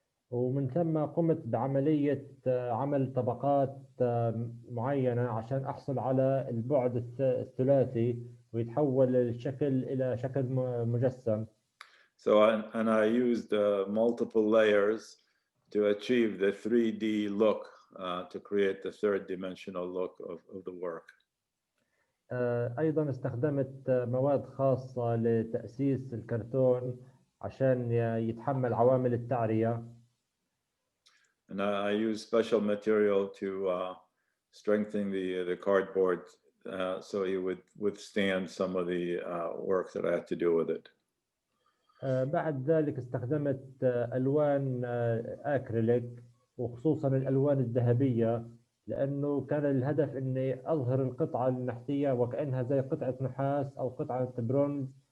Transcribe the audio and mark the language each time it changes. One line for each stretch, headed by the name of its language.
Arabic: ومن ثم قمت بعملية عمل طبقات معينة عشان أحصل على البعد الثلاثي ويتحول الشكل إلى شكل مجسم.
English: So and I used multiple layers to achieve the 3D look to create the 3rd dimensional look of the work.
Arabic: أيضا استخدمت مواد خاصة لتأسيس الكرتون عشان يتحمل عوامل التعرية.
English: And I use special material to strengthen the cardboard so it would withstand some of the work that I had to do with it.
Arabic: بعد ذلك استخدمت ألوان أكريليك وخصوصا الألوان الذهبية لأنه كان الهدف إني أظهر القطعة النحتية وكأنها زي قطعة نحاس أو قطعة برونز